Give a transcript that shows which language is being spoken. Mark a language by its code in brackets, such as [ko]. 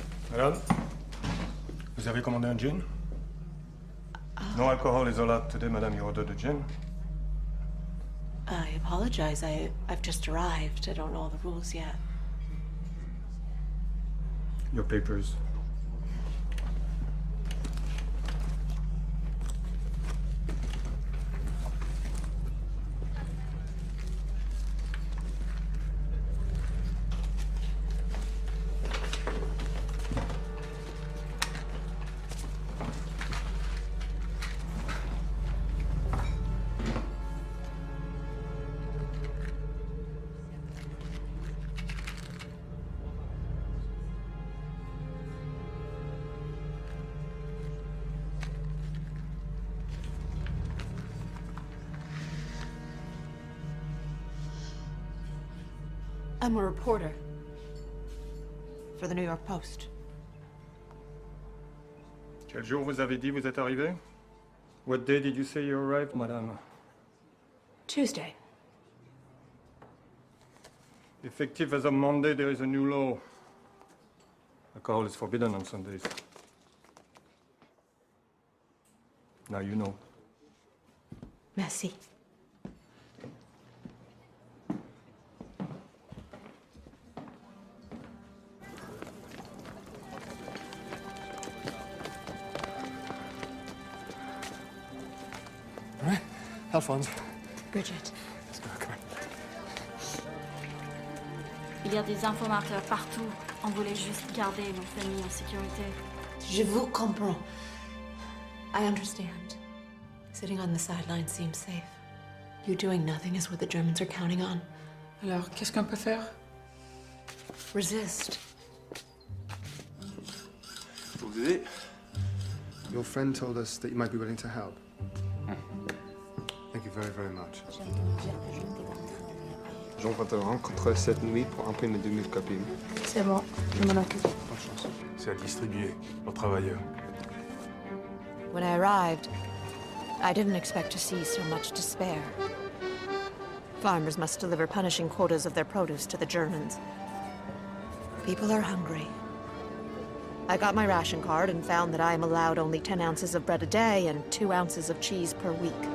[fr] Madame, vous avez commandé un gin? [en] No alcohol is allowed today, madame. You ordered a gin? I apologize. I've just arrived. I don't know all the rules yet. Your papers. I'm a reporter for the New York Post. [fr] Quel jour vous avez dit vous êtes arrivé? [en] What day did you say you arrived, madame? Tuesday. Effective as of Monday, there is a new law. Alcohol is forbidden on Sundays. Now you know. [fr] Merci. [en] All right, Alphonse. Bridget. Let's go, come on. [fr] Il y a des informateurs partout. On voulait juste garder nos familles en sécurité. Je vous comprends. [en] I understand. Sitting on the sidelines seems safe. You doing nothing is what the Germans are counting on. [fr] Alors, qu'est-ce qu'on peut faire? [en] Resist. [fr] Pour vous aider. [en] Your friend told us that you might be willing to help. Thank you very, very much. [fr] Jean va te rencontrer cette nuit pour imprimer 2000 copies. C'est bon, je m'en occupe. Bonne chance. C'est à distribuer aux travailleurs. [en] When I arrived, I didn't expect to see so much despair. Farmers must deliver punishing quotas of their produce to the Germans. People are hungry. I got my ration card and found that I am allowed only 10 ounces of bread a day and 2 ounces of cheese per week.